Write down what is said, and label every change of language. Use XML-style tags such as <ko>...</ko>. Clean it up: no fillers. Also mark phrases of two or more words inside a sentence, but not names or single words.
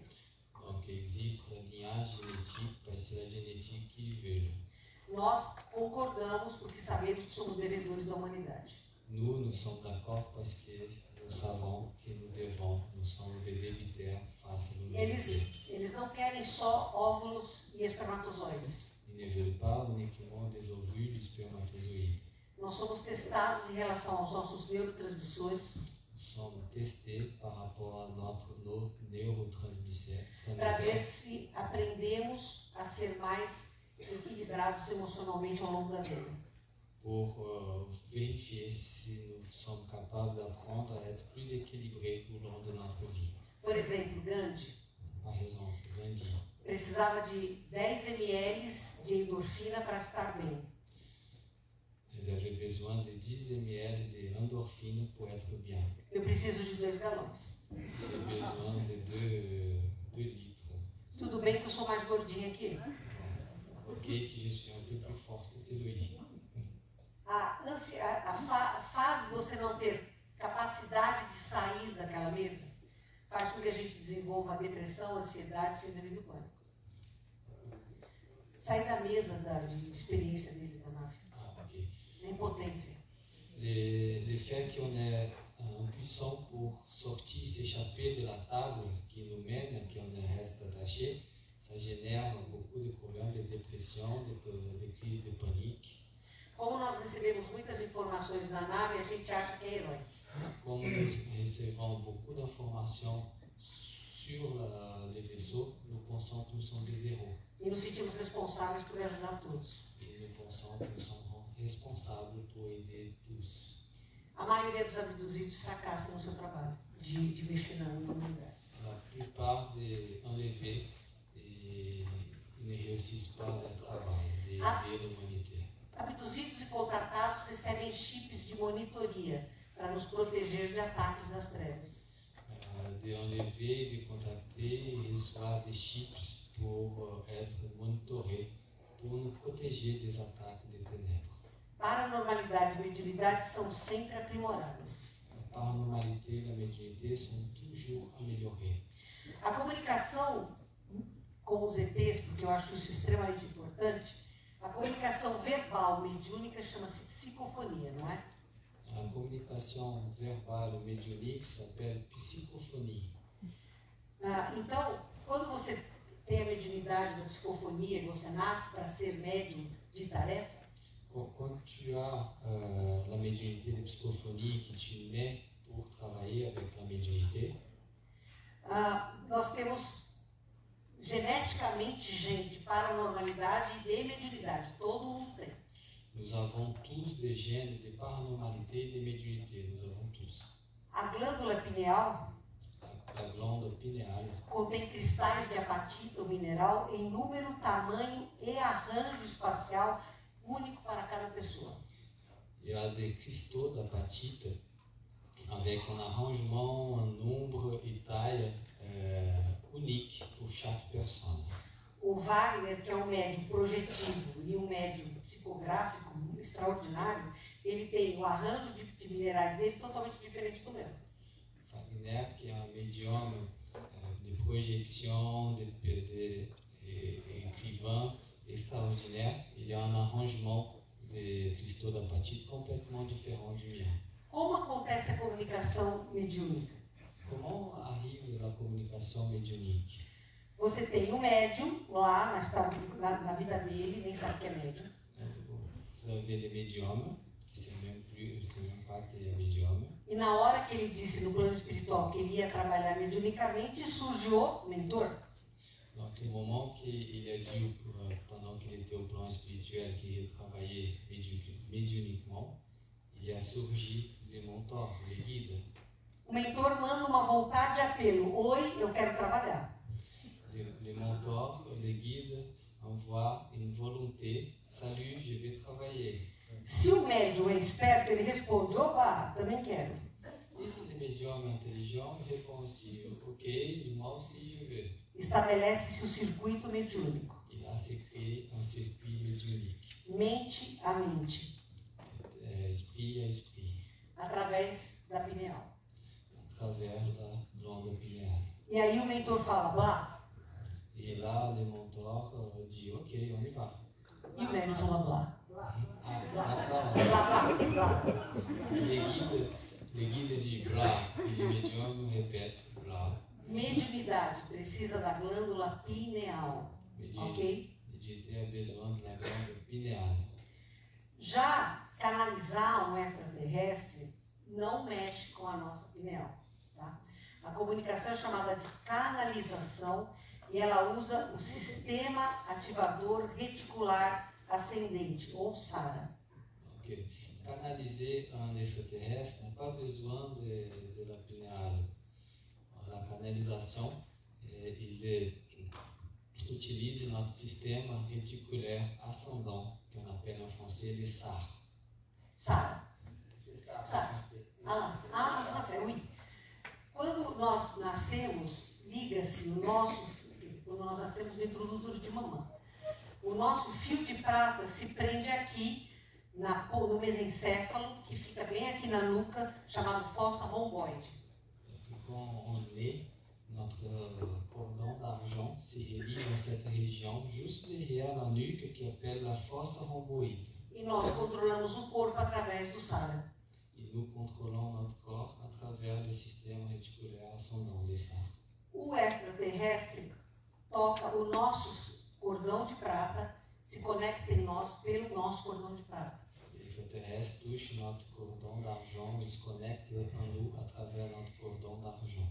<fr>Donc il existe la lignage génétique parce que c'est la génétique qu'ils veulent.</fr> <pt>Nós concordamos porque sabemos que somos devedores da humanidade.</pt> <fr>Nous sommes d'accord parce que nous savons que nous sommes des débitaires face à l'humanité.</fr> <pt>Eles não querem só óvulos e espermatozoides.</pt> <fr>Ils ne veulent pas uniquement des ovules et spermatozoïdes.</fr> <pt>Nós somos testados em relação aos nossos neurotransmissores.</pt> <fr>Nous sommes testés par rapport à nos neurotransmetteurs</fr> <pt>Para ver se aprendemos a ser mais equilibrados emocionalmente ao longo da vida.</pt> <fr>Pour vérifier si nous sommes capables d'apprendre à être plus équilibrés au long de notre vie.</fr> <pt>Por exemplo, Gandhi</pt> <fr>Par exemple, Gandhi</fr> <pt>precisava de 10 ml de endorfina para estar bem.</pt> <fr>il avait besoin de 10 ml d'endorphine pour être bien.</fr> <pt>Eu preciso de 2 galões.</pt> <fr>J'ai besoin de 2 litres.</fr> <pt>Tudo bem que eu sou mais gordinha que ele.</pt> <fr>Ok, que je suis un peu plus forte que lui.</fr> <pt>A fase de você não ter capacidade de sair daquela mesa faz com que a gente desenvolva a depressão, a ansiedade, síndrome do pânico. Sair da mesa de experiência deles da nave. Ok. A impotência.</pt> <fr>Le fait qu'on est impuissant pour sortir, s'échapper de la table qui nous mène, qu'on reste attaché, ça génère beaucoup de problèmes de dépression, de crises de panique.</fr> <pt>Como nós recebemos muitas informações na nave, a gente acha que é herói.</pt> <fr>Comme nous recevons beaucoup d'informations sur le vaisseau, nous pensons que nous sommes des héros.</fr> <pt>E nos sentimos responsáveis por ajudar todos.</pt> <fr>Et nous pensons que nous sommes responsables pour aider tous.</fr> <pt>A maioria dos abduzidos fracassa no seu trabalho de mexer na humanidade.</pt> <fr>La plupart des enlevés ne réussissent pas leur travail d'aider l'humanité.</fr> <pt>Abduzidos e contratados recebem chips de monitoria para nos proteger de ataques das trevas.</pt> <fr>De enlever, de contacter et reçoivent des chips pour être monitorés, pour nous protéger des attaques des ténèbres.</fr> <pt>Paranormalidade e mediunidade são sempre aprimoradas.</pt> <fr>La paranormalité et la médiumnité sont toujours améliorées.</fr> <pt>A comunicação com os ETs, porque eu acho isso extremamente importante, a comunicação verbal mediúnica chama-se psicofonia, não é?</pt> <fr>La communication verbale médiumnique s'appelle psychophonie.</fr> <pt>Então, quando você tem a mediunidade da psicofonia, você nasce para ser médium de tarefa,</pt> <fr>Quand tu as la médiumnité de psychophonie, que tu nais pour travailler avec la médiumnité,</fr> <pt>nós temos geneticamente genes de paranormalidade e de mediunidade. Todo mundo tem.</pt> <fr>nous avons tous des gènes de paranormalité et de médiumnité. Nous avons tous.</fr> <pt>A glândula pineal</pt> <fr>La glande pinéale</fr> <pt>contém cristais de apatita, o mineral, em número, tamanho e arranjo espacial único para cada pessoa.</pt> <fr>il y a des cristaux d'apatite avec un arrangement, un nombre et taille unique pour chaque personne.</fr> <pt>O O Wagner, que é um médium projetivo e um médium psicográfico extraordinário, ele tem o arranjo de minerais dele totalmente diferente do meu.</pt> <fr>Wagner,</fr> <pt>que é um médium</pt> <fr>de projection, de écrivain extraordinaire, il a un arrangement de cristaux d'apatite complètement différent du mien.</fr> <pt>Como acontece a comunicação mediúnica?</pt> <fr>Comment arrive la communication médiumnique?</fr> <pt>Você tem um médium lá na vida dele, nem sabe que é médium.</pt> <fr>Vous avez les médiums, qui ne savent même pas qu'il est médium.</fr> <pt>E na hora que ele disse no plano espiritual que ele ia trabalhar mediunicamente, surgiu o mentor.</pt> <fr>Donc, au moment qu'il a dit, pendant qu'il était au plan spirituel, qu'il ia travailler médiumniquement, il a surgi les mentors, les guides.</fr> <pt>O mentor manda uma vontade de apelo. Oi, eu quero trabalhar.</pt> <fr>Les mentors, les guides envoient une volonté. Salut, je vais travailler.</fr> <pt>Se o médium é esperto, ele responde, opa, também quero.</pt> <fr>Et si le médium est intelligent, il répond aussi, ok, moi aussi je veux.</fr> <pt>Estabelece-se o circuito mediúnico.</pt> <fr>Il a créé un circuit médiumnique.</fr> <pt>Mente a mente.</pt> <fr>Esprit à esprit.</fr> <pt>Através da pineal.</pt> <fr>À travers la glande pinéale.</fr> <pt>E aí o mentor fala, blá.</pt> <fr>Et là, le mentor dit, ok, on y va.</fr> <pt>E o médium fala, blá.</pt> <fr>Ah, maintenant, Blá, blá, blá. les guides disent blá, et le médium répète blá.</fr> <pt>Mediunidade precisa da glândula pineal. Ok?</pt> <fr>Méditer a besoin de la glande pinéale.</fr> <pt>Já canalizar um extraterrestre não mexe com a nossa pineal. Tá? A comunicação é chamada de canalização e ela usa o sistema ativador reticular ascendente, ou SARA. Ok.</pt> <fr>Canaliser un extraterrestre n'a pas besoin de la pinéale. La canalisation, il utilise notre système réticulaire ascendant, qu'on appelle en français les SAR.</fr> <pt>SARA. SARA. Ah, em francês, oui. Quando nós nascemos, liga-se o nosso, quando nós nascemos dentro do útero de mamãe. O nosso fio de prata se prende aqui no mesencéfalo, que fica bem aqui na nuca, chamado fossa rhomboide.</pt> <fr>Quand on naît, notre cordon d'argent se relie dans cette région juste derrière la nuque qui appelle la fosse rhomboïde.</fr> <pt>E nós controlamos o corpo através do SARA.</pt> <fr>Et nous contrôlons notre corps à travers le système réticulaire ascendant, les SAR.</fr> <pt>O extraterrestre toca o nosso cordão de prata, se conecta em nós pelo nosso cordão de prata.</pt> <fr>Les extraterrestres touchent notre cordon d'argent, ils se connectent en nous à travers notre cordon d'argent.</fr>